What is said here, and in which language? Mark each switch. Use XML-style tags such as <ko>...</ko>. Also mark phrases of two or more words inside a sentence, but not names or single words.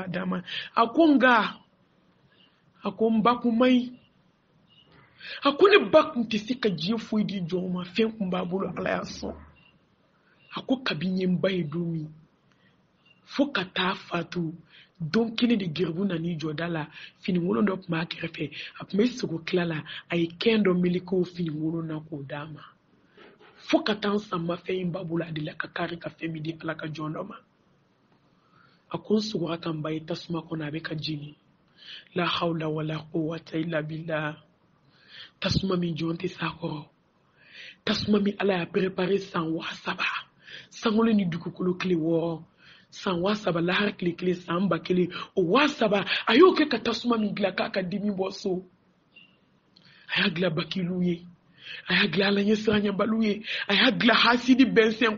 <bm>d'a ma a ko nka a ko n ba kun man ɲi a ko ne ba kun tɛ se ka diɲɛ foyi di jɔnw ma fɛn kun b'a bolo ala y'a sɔn a ko kabini ye n ba ye don min fo ka taa fatu don kelen de geribu nan'i jɔ da la finikolon dɔ tun b'a kɛrɛfɛ a tun bɛ sogo tila la a ye kɛn dɔ meleke o finikolon na k'o d'a ma fo ka taa n sanba fɛn in ba bolo a de la ka kari ka fɛn min di ala ka jɔn dɔ ma a ko n sogora ka n ba ye tasuma kɔnɔ a bɛ ka jeni</bm> <ar>لا حول ولا قوة إلا بالله</ar> <bm>tasuma min jɔn tɛ s'a kɔrɔ tasuma min ala y'a préparé san 3,000 sankolo ni dugukolo tile 6 san 3,000 lahara tile 1 san 1,000 o 3,000 a y'o kɛ ka tasuma min dilan k'a ka dimi bɔ so a y'a dilan bakilu ye a y'a dilan ala ɲɛ siranɲɛbaliw ye a y'a dilan hasidi bɛnsɛn</bm>